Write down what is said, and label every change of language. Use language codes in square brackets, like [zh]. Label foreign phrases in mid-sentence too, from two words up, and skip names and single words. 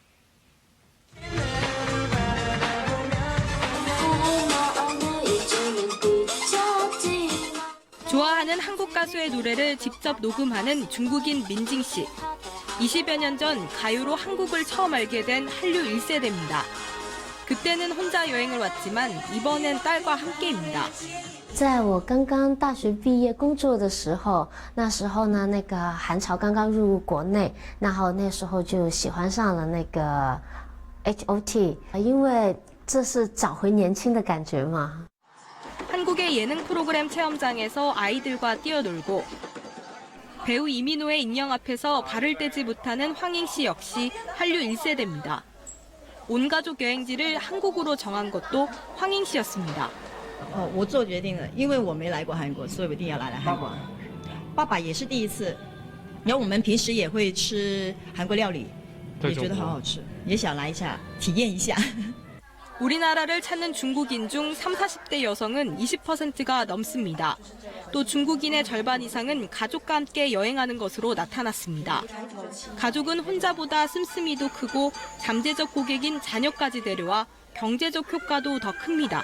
[ko] 좋아하는 한국 가수의 노래를 직접 녹음하는 중국인 민징 씨. 20여 년 전 가요로 한국을 처음 알게 된 한류 1세대입니다. 그때는 혼자 여행을 왔지만 이번엔 딸과 함께입니다. [zh] 在我刚刚大学毕业工作的时候，那时候呢，那个韩潮刚刚入国内，然后那时候就喜欢上了那个 HOT， 因为这是找回年轻的感觉嘛。 [ko] 한국의 예능 프로그램 체험장에서 아이들과 뛰어놀고 배우 이민호의 인형 앞에서 발을 떼지 못하는 황잉 씨 역시 한류 1세대입니다. 온 가족 여행지를 한국으로 정한 것도 황잉 씨였습니다. [zh] 我做决定了，因为我没来过韩国，所以我一定要来韩国。爸爸也是第一次，然后我们平时也会吃韩国料理，也觉得好好吃，也想来一下体验一下。 [ko] 우리나라를 찾는 중국인 중 30, 40대 여성은 20%가 넘습니다. 또 중국인의 절반 이상은 가족과 함께 여행하는 것으로 나타났습니다. 가족은 혼자보다 씀씀이도 크고 잠재적 고객인 자녀까지 데려와 경제적 효과도 더 큽니다.